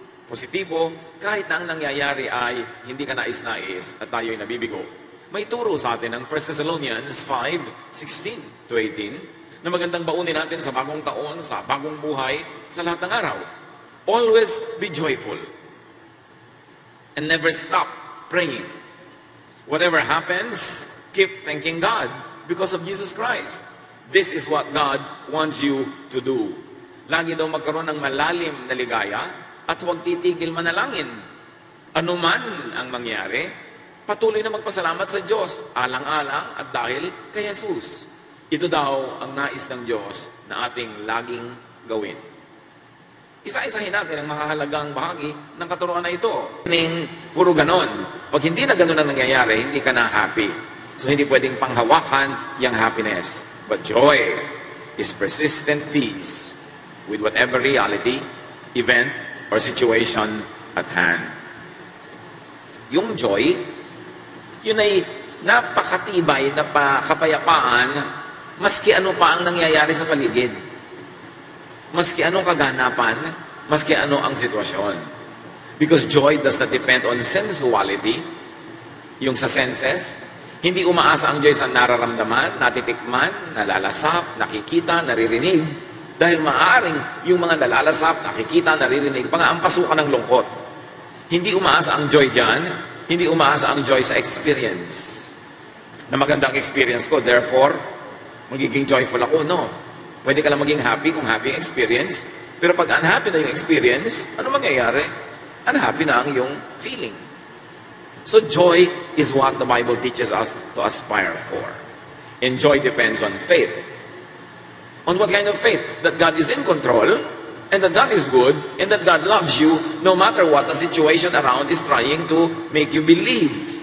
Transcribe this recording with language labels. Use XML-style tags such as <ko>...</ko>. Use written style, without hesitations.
<tl>positibo, kahit na ang nangyayari ay hindi ka nais-nais at tayo'y nabibigo. May turo sa atin ng 1 Thessalonians 5:16 to 18 na magandang baunin natin sa bagong taon, sa bagong buhay, sa lahat ng araw.</tl> <en>Always be joyful and never stop praying. Whatever happens, keep thanking God because of Jesus Christ. This is what God wants you to do.</en> <tl>Lagi daw magkaroon ng malalim na ligaya at huwag titigil manalangin. Ano man ang mangyari, patuloy na magpasalamat sa Diyos, alang-alang at dahil kay Jesus. Ito daw ang nais ng Diyos na ating laging gawin. Isa-isahin natin ang makahalagang bahagi ng katuruan na ito. Puro ganon. Pag hindi na ganon ang nangyayari, hindi ka na happy. So hindi pwedeng panghawakan yung happiness.</tl> <en>But joy is persistent peace with whatever reality, event, or situation at hand.</en> <tl>Yung joy, yun ay napakatibay na kapayapaan maski ano pa ang nangyayari sa paligid. Maski anong kaganapan, maski ano ang sitwasyon.</tl> <en>Because joy does not depend on sensuality,</en> <tl>yung sa senses. Hindi umaasa ang joy sa nararamdaman, natitikman, nalalasap, nakikita, naririnig. Dahil maaaring yung mga nalalasap, nakikita, naririnig, pang-aampasukan ng lungkot. Hindi umaasa ang joy dyan, hindi umaasa ang joy sa experience. Na magandang experience ko, therefore, magiging joyful ako. No. Pwede ka lang maging happy kung happy ang experience. Pero pag unhappy na yung experience, ano mangyayari? Unhappy na ang iyong feeling.</tl> <en>So joy is what the Bible teaches us to aspire for. And joy depends on faith. On what kind of faith? That God is in control, and that God is good, and that God loves you, no matter what the situation around is trying to make you believe.</en>